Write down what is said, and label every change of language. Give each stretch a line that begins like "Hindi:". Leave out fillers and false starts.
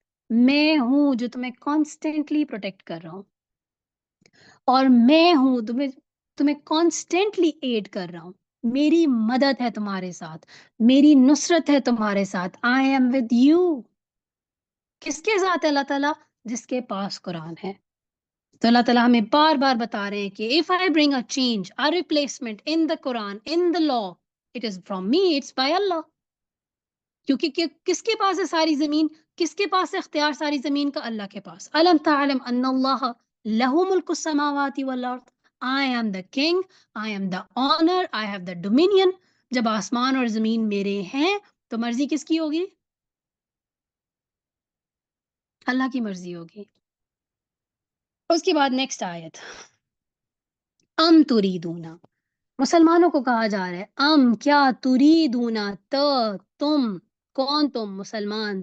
Urdu: میں ہوں جو تمہیں کانسٹینٹلی پروٹیکٹ کر رہا ہوں، اور میں ہوں تمہیں کانسٹینٹلی ایڈ کر رہا ہوں. میری مدد ہے تمہارے ساتھ، میری نصرت ہے تمہارے ساتھ.
English: I am with you.
Urdu: کس کے ساتھ ہے اللہ تعالیٰ؟ جس کے پاس قرآن ہے. تو اللہ تعالیٰ ہمیں بار بار بتا رہے ہیں کہ
English: if I bring a change, a replacement in the Quran, in the law, it is from me, it's by Allah.
Urdu: کیونکہ کس کے پاس ہے ساری زمین؟ کس کے پاس ہے اختیار ساری زمین کا؟ اللہ کے پاس.
Arabic: الم تعلم ان اللہ لہ ملک السماوات والارض،
English: I am the king, I am the honor, I have the dominion.
Urdu: جب آسمان اور زمین میرے ہیں تو مرضی کس کی ہوگی؟ اللہ کی مرضی ہوگی. اس کے بعد نیکسٹ آیت، ام تریدون، مسلمانوں کو کہا جا رہا ہے ام کیا، تریدون تم، کون تم؟ مسلمان.